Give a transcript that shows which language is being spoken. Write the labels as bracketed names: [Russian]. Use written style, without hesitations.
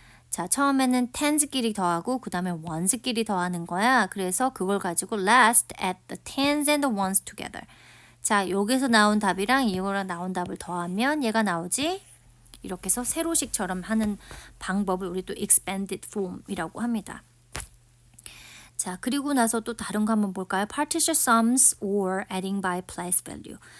[Korean] 자, 처음에는 tens끼리 더하고 그 다음에 ones끼리 더하는 거야. 그래서 그걸 가지고 [English] last add the tens and the ones together. [Korean] 자, 여기서 나온 답이랑 이거랑 나온 답을 더하면 얘가 나오지. 이렇게 해서 세로식처럼 하는 방법을 우리 또 expanded form이라고 합니다. 자, 그리고 나서 또 다른 거 한번 볼까요? [English] partition sums or adding by place value.